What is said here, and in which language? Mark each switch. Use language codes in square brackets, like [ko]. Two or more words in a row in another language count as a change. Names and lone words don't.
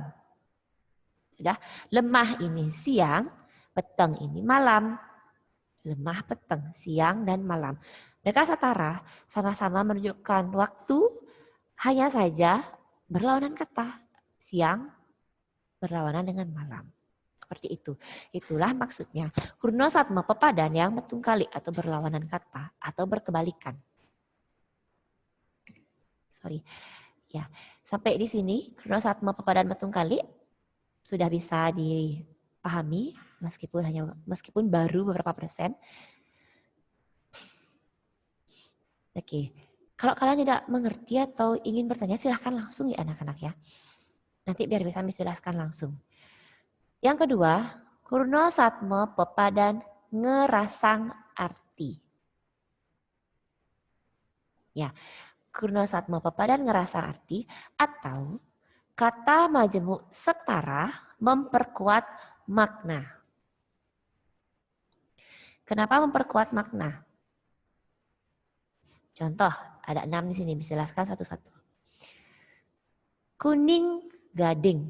[id] Sudah, lemah ini siang, peteng ini malam. [ban] Lemah peteng, [id] siang dan malam. Mereka setara, sama-sama menunjukkan waktu, hanya saja berlawanan kata. Siang berlawanan dengan malam. Seperti itu. Itulah maksudnya. [ban] Kurna satma pepadan [id] yang metungkali atau berlawanan kata atau berkebalikan. Sorry. Ya, sampai di sini [ban] kurna satma pepadan metungkali [id] sudah bisa dipahami meskipun baru beberapa persen. Oke. Kalau kalian tidak mengerti atau ingin bertanya, silahkan langsung ya anak-anak ya. Nanti biar bisa menjelaskan langsung. Yang kedua, [ban] kurna satma pepadan ngerasang arti. [id] Ya, [ban] kurna satma pepadan ngerasang arti [id] atau kata majemuk setara memperkuat makna. Kenapa memperkuat makna? Contoh, ada 6 di sini, bisa jelaskan satu-satu. [ban] Kuning, gading.